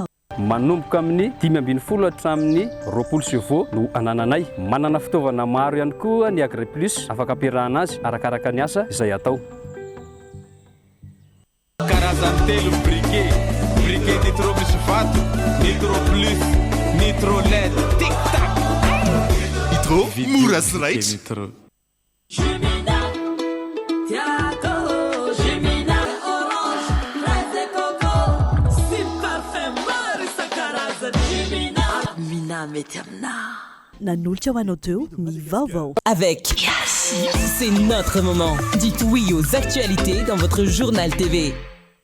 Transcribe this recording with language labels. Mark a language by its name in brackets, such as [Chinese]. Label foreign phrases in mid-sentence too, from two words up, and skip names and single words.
[Malagasy] manomboka amin'ny 520 hatramin'ny 20 no anananay manana fitaovana maro ihany koa ny Agri Plus afaka ampiarahana azy arakaraka ny asa izay atao karazany telo briquet nitro misy vato nitro plus nitro led tic tac nitro mora sy raitra Nanolotra ho anao teo ny vaovao avec Yashi. [French] C'est notre moment. Dites oui aux actualités dans votre journal TV.